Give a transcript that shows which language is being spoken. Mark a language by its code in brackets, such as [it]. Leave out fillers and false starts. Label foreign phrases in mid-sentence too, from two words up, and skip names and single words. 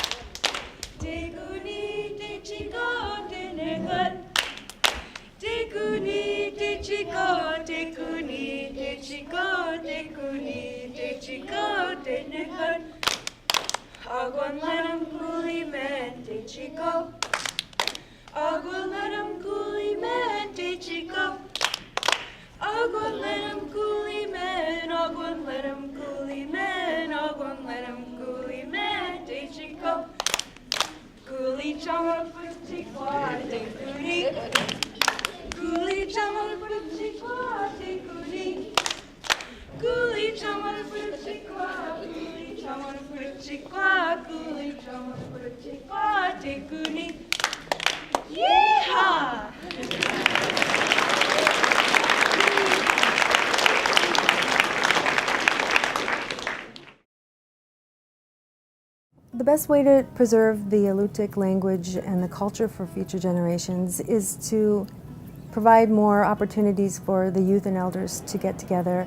[ems] Tekuni Tichiko Tinekat. Tekuni Tichiko, Tekuni Tichiko, Tekuni Tichiko Tinekat. Agwan Ladam Kuli Man Tichiko. Agwan Ladam Kuli Man Tichiko. Agwan Ladam Kuli Man, Agwan Ladam Kuli Man, Agwan Ladam Kuli Man Tichiko. Kuli Chama Puchikwa Tekuni. Kuli Chama Puchikwa Tekuni. Kuli Chama Puchikwa, Kuli Chama Puchikwa, Kuli Chama Puchikwa Tekuni. Yeehaw! [en] The best way to preserve the Alutiiq language and the culture for future generations is to provide more opportunities for the youth and elders to get together.